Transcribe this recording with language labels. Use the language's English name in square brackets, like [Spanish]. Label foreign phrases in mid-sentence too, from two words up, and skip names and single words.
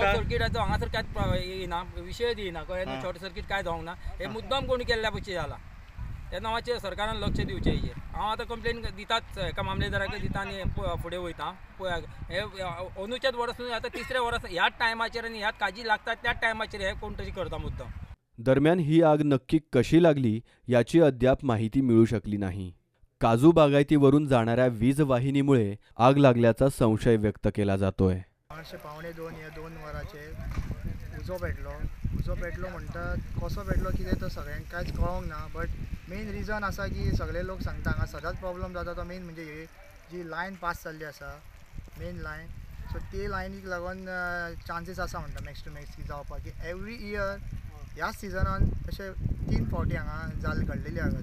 [Konkani] शॉर्ट सर्किटाचो हांगासर कांयच येना, विशयच येना, कळ्ळें न्हू. [English] short circuit [Konkani] कांय जावंक ना, हे मुद्दाम कोणी केल्ल्या पक्षी जाला. तेन्ना मातशें सरकारान लक्ष दिवचें हेजेर. हांव आतां कंप्लेन दिताच एका मामलेदाराक दिता आनी फुडें वयता. पळय हे अनुचेत वर्स न्हू, आतां तिसरें वर्स ह्याच टायमाचेर आनी ह्याच काजी लागतात त्याच टायमाचेर हे कोण तरी करता मुद्दाम. [Marathi] दरम्यान ही आग नक्की कशी लागली याची अद्याप माहिती मिळू शकली नाही. काजू बागायतीवरून जाणाऱ्या वीज वाहिनीमुळे आग लागल्याचा संशय व्यक्त केला जातोय. [Konkani] 1:15 या 2 वरांचेर उजो पेटलो म्हणटा, कसो पेटलो कितें तो सगळ्यांक कांयच कळोंक ना. [English] but main reason [Konkani] आसा की सगळे लोक सांगता हांगा सदांच प्रॉब्लम जाता तो मेन म्हणजे ही जी लायन पास जाल्ली आसा, [English] main line. [Konkani] सो ते लायनीक लागून चान्सीस आसा म्हणटा [English] max to max [Konkani] की जावपाक, की [English] every year [Konkani] ह्याच सिजनान अशे 3 फावटी हांगा घडलेली आसा.